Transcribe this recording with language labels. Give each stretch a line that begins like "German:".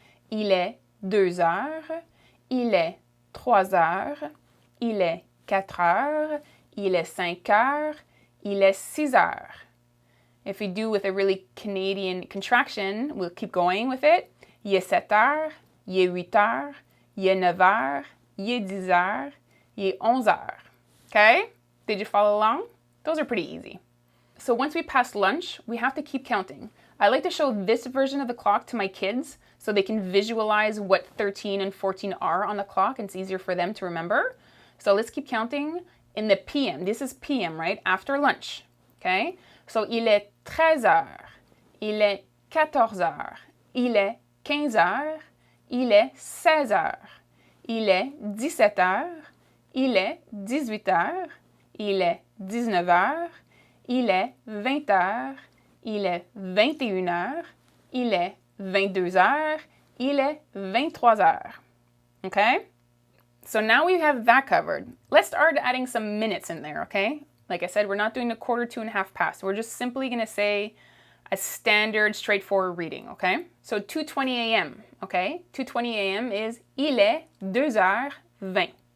French: Il est 2 heures, il est 3 heures, il est 4 heures, il est 5 heures, il est 6 heures.
English: If we do with a really Canadian contraction, we'll keep going with it.
French: Il est 7 heures, il est 8 heures, il est 9 heures, il est 10 heures, il est 11 heures.
English: Okay? Did you follow along? Those are pretty easy. So once we pass lunch, we have to keep counting. I like to show this version of the clock to my kids so they can visualize what 13 and 14 are on the clock and it's easier for them to remember. So let's keep counting in the PM. This is PM, right? After lunch, okay?
French: So il est 13 heures, il est 14 heures, il est 15 heures, il est 16 heures, il est 17 heures, il est 18 heures, il est 19 heures, il est 20 heures, il est 21 heures, il est 22 heures, il est 23 heures.
English: Okay? So now we have that covered. Let's start adding some minutes in there, okay? Like I said, we're not doing the quarter, 2.5 past. We're just simply gonna say a standard, straightforward reading, okay? So 2:20 a.m., okay? 2:20 a.m. is
French: il est 2h20.